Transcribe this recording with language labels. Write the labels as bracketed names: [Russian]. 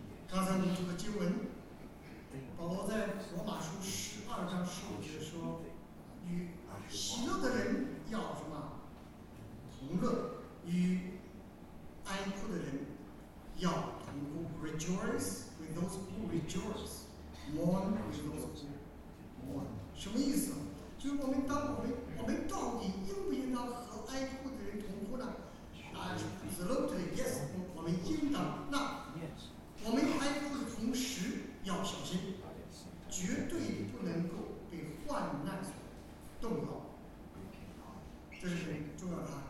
[Chinese] 刚才我们读的经文，保罗在罗马书十二章十五节说，与喜乐的人要什么同乐，与哀哭的人要同哭。 [English] Rejoice with those who rejoice, mourn with those who mourn。 [Chinese] 什么意思？就是我们到底应不应当和哀哭的人同哭呢？答案是 [English] absolutely yes， [Chinese] 我们应当。那我们哀哭的同时要小心，绝对不能够被患难所动摇，这是很重要的啊！